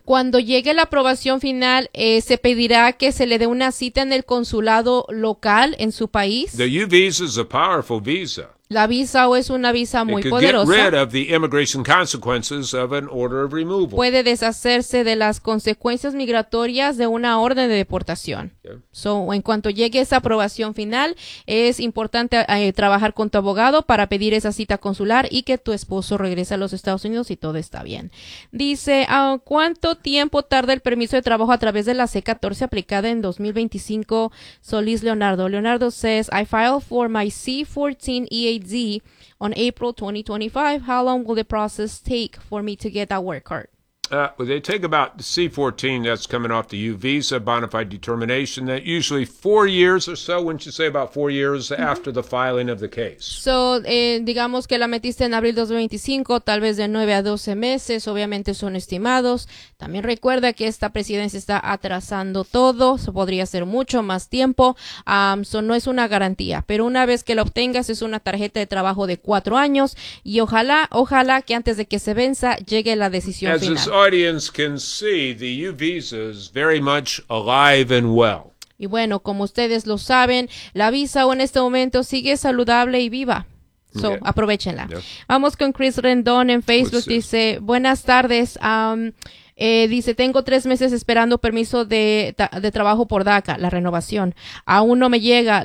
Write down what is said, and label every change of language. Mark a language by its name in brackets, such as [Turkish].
[Spanish] Cuando llegue la aprobación final, se pedirá que se le dé una cita en el consulado local en su país. [English] The U visa is a powerful visa. [Spanish] La visa O es una visa muy poderosa. [English] Get rid of the immigration consequences of an order of removal. [Spanish] Puede deshacerse de las consecuencias migratorias de una orden de deportación. Okay. So, en cuanto llegue esa aprobación final, es importante trabajar con tu abogado para pedir esa cita consular y que tu esposo regrese a los Estados Unidos y todo está bien. Dice, ¿cuánto tiempo tarda el permiso de trabajo a través de la C-14 aplicada en 2025? [English] Solís Leonardo. Leonardo says, I filed for my C-14 EAD on April 2025. How long will the process take for me to get that work card? They take about C-14, that's coming off the U visa, bona fide determination, that usually 4 years or so, wouldn't you say about 4 years after the filing of the case? [Spanish] So, digamos que la metiste en abril 2025, tal vez de 9 a 12 meses, obviamente son estimados. También recuerda que esta presidencia está atrasando todo, so podría ser mucho más tiempo, so no es una garantía, pero una vez que lo obtengas es una tarjeta de trabajo de 4 años y ojalá que antes de que se venza llegue la decisión [English] As [Spanish] final. [English] As audience can see, the U visa is very much alive and well. [Spanish] Y bueno, como ustedes lo saben, la visa en este momento sigue saludable y viva. [English] So, yeah. [Spanish] Aprovechenla. [English] Yeah. [Spanish] Vamos con Chris Rendon en Facebook. [English] Let's [Spanish] dice, see. Buenas tardes. Dice, tengo 3 meses esperando permiso de trabajo por DACA, la renovación. Aún no me llega.